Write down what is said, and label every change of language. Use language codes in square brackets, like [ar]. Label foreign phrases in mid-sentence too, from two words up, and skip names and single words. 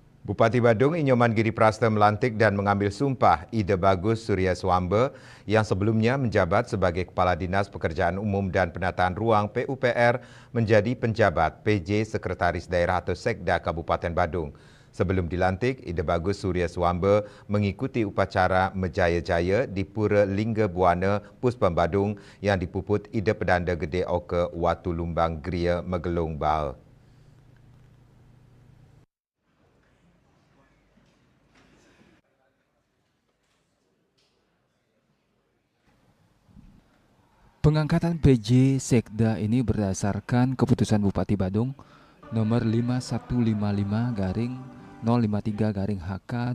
[id] Bupati Badung Inyoman Giriprasta melantik dan mengambil sumpah Ide Bagus Surya Swamba yang sebelumnya menjabat sebagai Kepala Dinas Pekerjaan Umum dan Penataan Ruang PUPR menjadi penjabat PJ Sekretaris Daerah atau Sekda Kabupaten Badung. Sebelum dilantik, Ide Bagus Surya Swamba mengikuti upacara Mejaya-Jaya di Pura Lingga Buana Puspam Badung yang dipuput Ide Pedanda Gede Oka Watu Lumbang Gria Megelung Baal. Pengangkatan PJ Sekda ini berdasarkan keputusan Bupati Badung nomor 5155-053-HK